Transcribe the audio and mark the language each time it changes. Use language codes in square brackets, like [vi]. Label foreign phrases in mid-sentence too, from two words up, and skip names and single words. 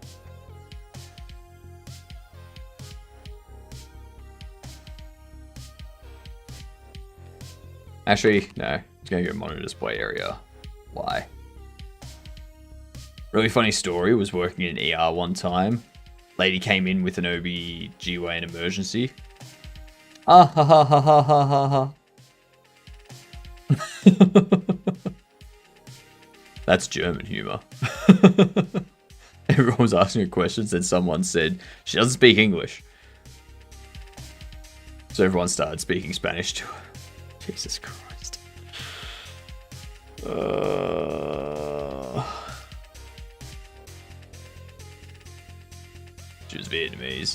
[en] Actually, no. It's going to go monitor display area Y. Really funny story. Was working in ER one time. Lady came in with an OB-GYN emergency. Ah ha ha ha ha ha ha ha. That's German humor. Everyone was asking her questions, and someone said she doesn't speak English. So everyone started speaking Spanish to her. Jesus Christ. She was Vietnamese.